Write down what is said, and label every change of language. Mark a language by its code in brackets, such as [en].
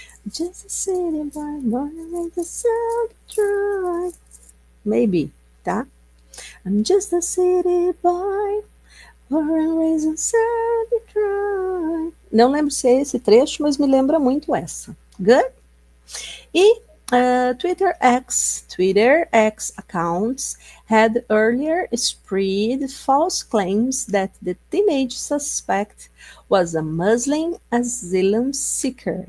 [en] Just a city boy born and raised in South Detroit. Maybe, tá? I'm just a city boy born and raised in South Detroit. [pt] Não lembro se é esse trecho, mas me lembra muito essa. [en] Good? E Twitter X accounts had earlier spread false claims that the teenage suspect was a Muslim asylum seeker.